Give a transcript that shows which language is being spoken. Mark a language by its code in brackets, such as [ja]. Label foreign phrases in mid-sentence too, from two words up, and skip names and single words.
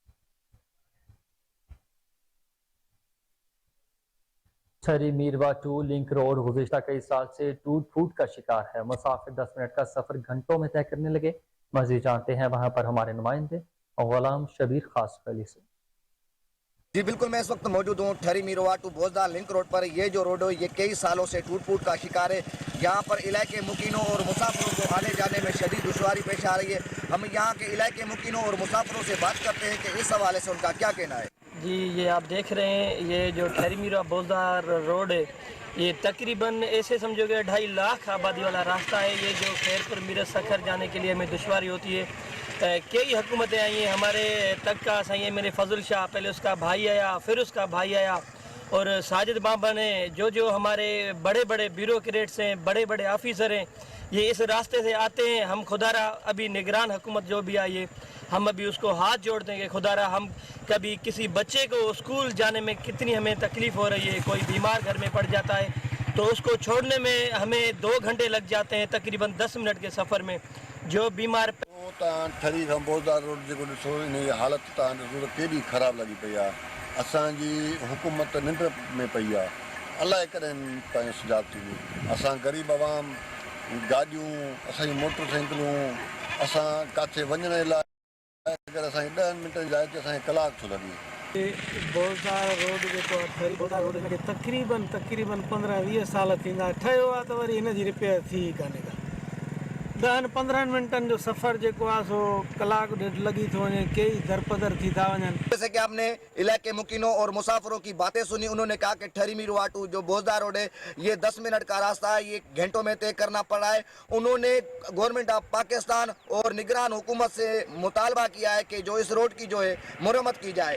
[ur] چھری میروا ٹو لنک روڈ گزشتہ کئی سال سے ٹوٹ پھوٹ کا شکار ہے. مسافر 10 منٹ کا سفر گھنٹوں میں طے کرنے لگے۔ مزید جانتے ہیں وہاں پر ہمارے نمائندے غلام شبیر خاص ولی سے. جی بالکل، میں اس وقت موجود ہوں ٹھری میروا ٹو بوجدا لنک روڈ پر. یہ جو روڈ ہے یہ کئی سالوں سے ٹوٹ پھوٹ کا شکار ہے۔ یہاں پر علاقے مکینوں اور مسافروں کو آنے جانے میں شدید دشواری پیش آ رہی ہے. ہم یہاں کے علاقے مکینوں اور مسافروں سے بات کرتے ہیں کہ اس حوالے سے ان کا کیا کہنا ہے. جی یہ آپ دیکھ رہے ہیں یہ جو ٹھری میروا بوجدا روڈ ہے یہ تقریباً ایسے سمجھو کہ 2.5 لاکھ آبادی والا راستہ ہے. یہ جو خیرپور میرت سکھر جانے کے لیے ہمیں دشواری ہوتی ہے. کئی حکومتیں آئی ہیں ہمارے تک کا صحیح ہے. میرے فضل شاہ، پہلے اس کا بھائی آیا، پھر اس کا بھائی آیا اور ساجد بابا نے جو ہمارے بڑے بڑے بیوروکریٹس ہیں، بڑے بڑے آفیسر ہیں، یہ اس راستے سے آتے ہیں. ہم خدارا ابھی نگران حکومت جو بھی آئی ہے ہم ابھی اس کو ہاتھ جوڑ دیں گے. خدارا ہم کبھی کسی بچے کو اسکول جانے میں کتنی ہمیں تکلیف ہو رہی ہے، کوئی بیمار گھر میں پڑ جاتا ہے تو اس کو چھوڑنے میں ہمیں 2 گھنٹے لگ جاتے ہیں تقریباً 10 منٹ کے سفر میں. جو بیمار [sd] ठरी खां बोज़दार रोड जेको ॾिसो इन जी हालत तव्हां ॾिसो त केॾी ख़राबु लॻी पई आहे। असांजी हुकूमत निंड में पई आहे, अलाए कॾहिं तव्हांजी सुजाॻ थींदी। असां ग़रीब आवाम गाॾियूं, असांजी मोटर साइकिलूं, असां किथे वञण लाइ अगरि असांखे 10 मिंटनि जी अचे असांखे कलाक थो लॻे। बोज़दार रोड जेको ठरी बोज़दार रोड खे तक़रीबन 15-20 साल थींदा ठहियो आहे त वरी हिन जी रिपेयर थी कान्हे का। 10-15 मिंटनि जो सफ़र जेको आहे सो कलाक ॾेढ लॻी थो वञे, कई दरपदर थी था वञनि। [ur] جیسے کہ آپ نے علاقے مکینوں اور مسافروں کی باتیں سنی، انہوں نے کہا کہ ٹھری میرواٹو جو بوجھدار روڈ ہے یہ 10 منٹ کا راستہ ہے، یہ گھنٹوں میں طے کرنا پڑا ہے. انہوں نے [en] Government of Pakistan [ur] اور نگران حکومت سے مطالبہ کیا ہے کہ جو اس روڈ کی جو ہے مرمت کی جائے.